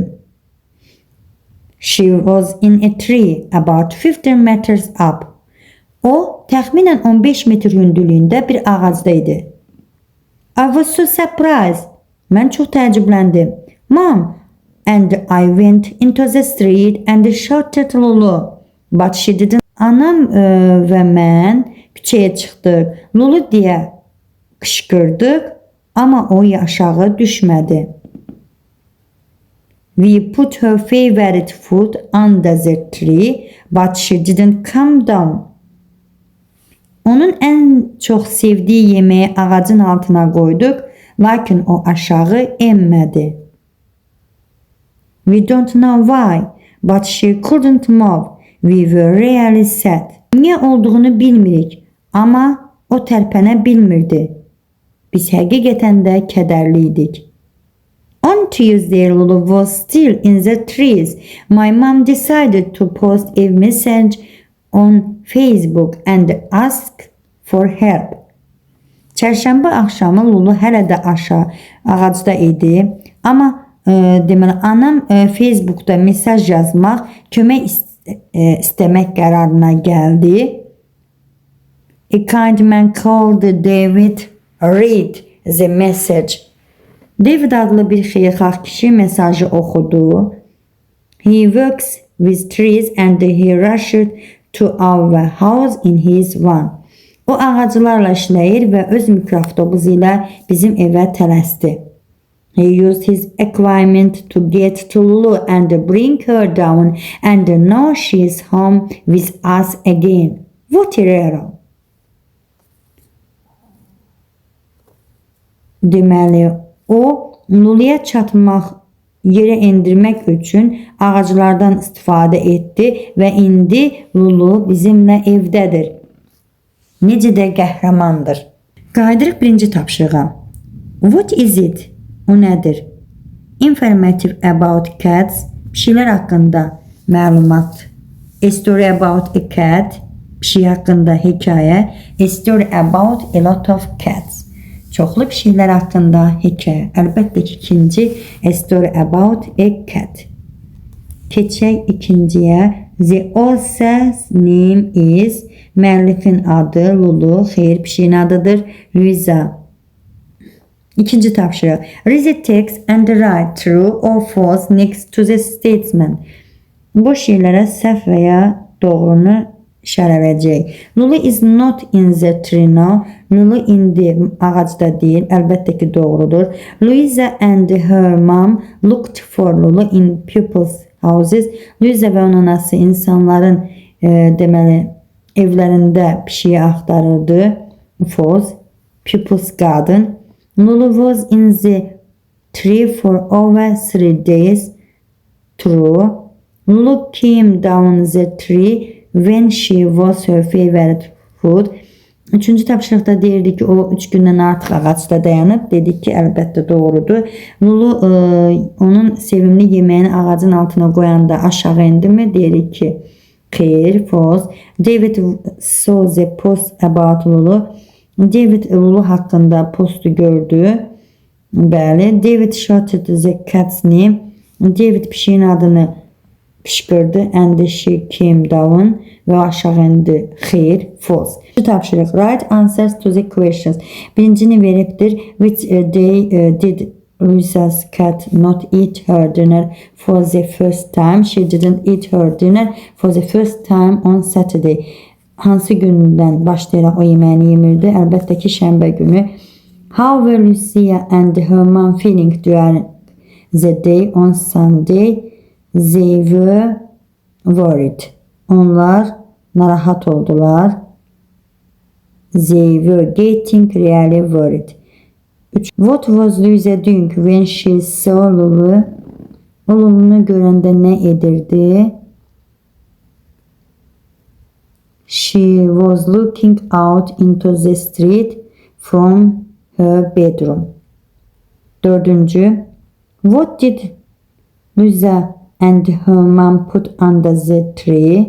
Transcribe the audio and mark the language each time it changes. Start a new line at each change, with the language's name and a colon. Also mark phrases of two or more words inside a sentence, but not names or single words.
English: She was in a tree about 15 meters up.
Azerbaijani: O, təxminən 15 metr hündürlüyündə bir ağacda idi.
English: I was so surprised.
Azerbaijani: Mən çox təəccübləndim.
English: Mom, and I went into the street and shouted Lulu. But she didn't.
Azerbaijani: Anam və mən küçəyə çıxdıq. Lulu deyə qışqırdıq, amma o aşağı düşmədi.
English: We put her favorite food under the tree, but she didn't come down.
Azerbaijani: Onun ən çox sevdiyi yeməyi ağacın altına qoyduq, lakin o aşağı enmədi.
English: We don't know why, but she couldn't move. We were really sad.
Azerbaijani: Niyə olduğunu bilmirik, amma o tərpənə bilmirdi. Biz həqiqətən də kədərli idik.
English: On Tuesday, Lulu was still in the trees. My mom decided to post a message on Facebook and ask for help.
Azerbaijani: Çərşənbə axşamı Lulu hələ də ağacda idi, amma deməli anam Facebookda mesaj yazmaq, kömək istəmək qərarına gəldi.
English: A kind man called David read the message.
Azerbaijani: David adlı bir xeyirxah kişi mesajı oxudu.
English: He works with trees and he rushed to our house in his van.
Azerbaijani: O ağaclarla işləyir və öz mikroavtobusu ilə bizim evə tələsdi.
English: He used his equipment to get to Lulu and bring her down, and now she is home with us again. What a hero!
Azerbaijani: Deməli, o Luluya çatmaq, yerə endirmək üçün ağaclardan istifadə etdi və indi Lulu bizimlə evdədir. Necə də qəhrəmandır. Qayıdırıq birinci tapşırığa.
English: What is it?
Azerbaijani: O nədir?
English: Informative about cats.
Azerbaijani: Pişiklər haqqında məlumat.
English: A story about a cat.
Azerbaijani: Pişik haqqında hekayə.
English: A story about a lot of cats.
Azerbaijani: Çoxlu pişiklər haqqında hekayə. Əlbəttə ki, ikinci
English: a story about a cat.
Azerbaijani: Keçək ikinciyə.
English: The author's name is.
Azerbaijani: Müəllifin adı Lulu, xeyir pişiyin adıdır. Luisa. İkinci tapşırıq.
English: Read the text and write true or false next to the statement.
Azerbaijani: Bu şeylərə səhv və ya doğrunu işarələyəcək.
English: Lulu is not in the tree now.
Azerbaijani: Lulu indi ağacda deyil. Əlbəttə ki, doğrudur.
English: Louisa and her mom looked for Lulu in people's houses.
Azerbaijani: Louisa və onun anası insanların deməli evlərində pişiyi axtarırdı.
English: False. People's garden. Lulu was in the tree for over 3 days. True. Lulu came down the tree when she was her favorite food.
Azerbaijani: Üçüncü tapşırıqda deyirdik ki, o 3 gündən artıq ağacda dayanıb. Dedik ki, əlbəttə doğrudur. Lulu onun sevimli yeməyini ağacın altına qoyanda aşağı indi mi? Deyirik ki, xeyr, false.
English: David saw the post about Lulu.
Azerbaijani: David Lulu haqqında postu gördü. Bəli.
English: David shouted the cat's name.
Azerbaijani: David pişiyin adını qışqırdı.
English: And she came down.
Azerbaijani: Və aşağı indi. Xeyr, false. Şu tapşırıq.
English: Write answers to the questions.
Azerbaijani: Birincini veribdir.
English: Which day did Louisa's cat not eat her dinner for the first time? She didn't eat her dinner for the first time on Saturday.
Azerbaijani: Hansı gündən başlayaraq o yeməyini yemirdi? Əlbəttə ki, şənbə günü.
English: How were Lucia and her mom feeling during the day on Sunday? They were worried.
Azerbaijani: Onlar narahat oldular.
English: They were getting really worried. What was Luisa doing when she saw Lulu?
Azerbaijani: O Lulu'nu görəndə nə edirdi?
English: She was looking out into the street from her bedroom.
Azerbaijani: Dördüncü.
English: What did Luisa and her mom put under the tree?